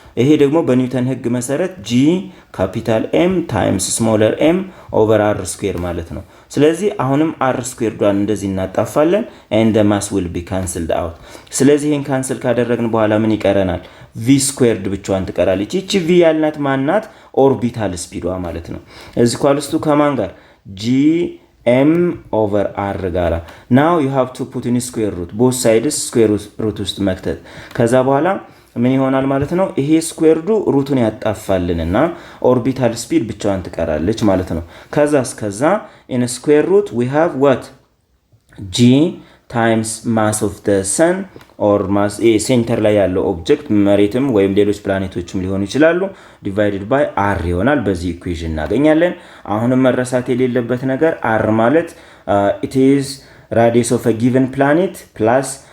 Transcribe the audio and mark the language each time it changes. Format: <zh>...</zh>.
<am>ይሄ ደግሞ በኒውተን ህግ መሰረት g ካፒታል m ታይምስ ስሞለር m ኦቨር r ስኩዌር ማለት ነው። ስለዚህ አሁንም r ስኩዌር ዷን እንደዚህ እናጣፋለን</am> <en>and the mass will be cancelled out።</en> <am>ስለዚህ ይሄን ካንሰል ካደረግን በኋላ ምን ይቀረናል? v ስኩዌርድ ብቻዋን ትቀራለች። እቺ v ያልናት ማናት? ኦርቢታል ስፒዷ ማለት ነው። እዚህ ኳልስቱ ከማን ጋር?</am> <en>g m over r ጋራ now you have to put in square root both sides square root</en> <am>ውስጥ መክተት ከዛ በኋላ ምን ይሆናል ማለት ነው? ይሄ ስኩዌርዱ ሩቱን ያጣፋልንና ኦርቢታል ስፒድ ብቻዋን ትቀራለች ማለት ነው። ከዛ</am> <en>in square root we have what? g times mass of the sun or mass</en> <am>ሴንተር ላይ ያለው ኦብጀክት መሬትም ወይም ሌሎች ፕላኔቶችም ሊሆኑ ይችላሉ divided by r ይሆናል። በዚህ ኢኩዌሽን እናገኛለን። አሁንም መረሳት የሌለበት ነገር r ማለት</am> <en>it is radius of a given planet plus</en>